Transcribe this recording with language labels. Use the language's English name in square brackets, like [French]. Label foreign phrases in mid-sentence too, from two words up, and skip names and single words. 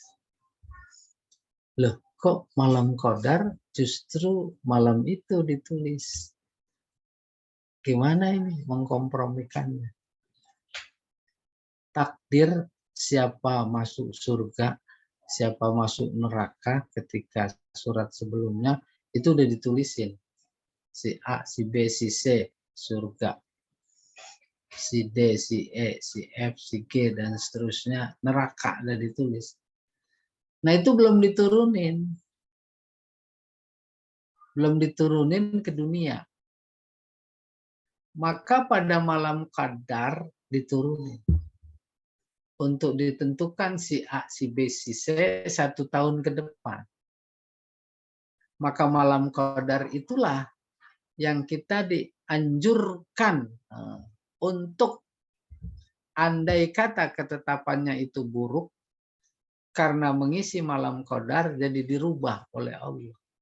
[Indonesian] Loh, kok malam Qadar justru malam itu ditulis? Gimana ini mengkompromikannya? Takdir siapa masuk surga, siapa masuk neraka ketika surat sebelumnya itu udah ditulisin. Si A, si B, si C surga. Si D, si E, si F, si G, dan seterusnya neraka udah ditulis. Nah itu belum diturunin. Belum diturunin ke dunia. Maka pada malam Qadar diturunin. Untuk ditentukan si A, si B, si C 1 tahun ke depan. Maka malam Qadar itulah yang kita dianjurkan untuk andai kata ketetapannya itu buruk, karena mengisi malam Qadar jadi dirubah oleh Allah.